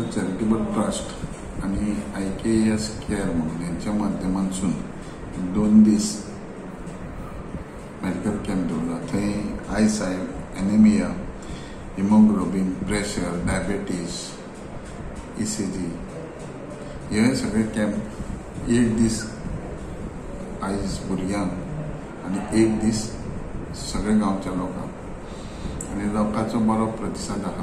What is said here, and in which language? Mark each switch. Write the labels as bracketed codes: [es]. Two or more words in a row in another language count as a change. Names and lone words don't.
[en] charitable trust [kok] आणि IKS केअर म्हणून यांच्या माध्यमातून 2 दिवस [en] medical camp [kok] दवरला. थंय आयसाय, [en] anemia, hemoglobin, pressure, diabetes, ECG [kok] हे सगळे कॅम्प 1 दीस आयज भुरग्यांक आणि 1 दीस सगळे गांवच्या लोकांक, आणि लोकांचो बरो प्रतिसाद आहा.